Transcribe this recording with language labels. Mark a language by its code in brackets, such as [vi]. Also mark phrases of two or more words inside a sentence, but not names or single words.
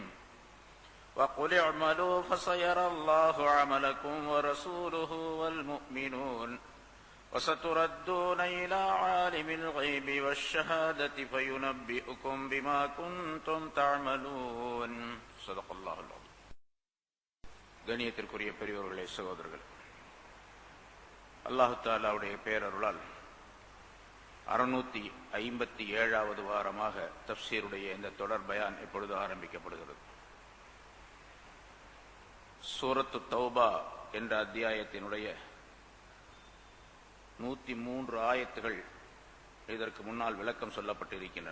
[ar] وقل اعملوا فسيرى الله عملكم ورسوله والمؤمنون وستردون إلى عالم الغيب والشهادة فينبئكم بما كنتم تعملون. صدق الله العظيم. [ta] கண்ணியத்திற்குரிய பெரியோர்களே, சகோதரர்கள், அல்லாஹு தஆலாவுடைய பேரருளால் 657வது வாரமாக தஃப்சீருடைய இந்த தொடர் பயான் இப்பொழுது ஆரம்பிக்கப்படுகிறது. சூரத்து தௌபா என்ற அத்தியாயத்தினுடைய 103 ஆயத்துகள் இதற்கு முன்னால் விளக்கம் சொல்லப்பட்டிருக்கின்றன.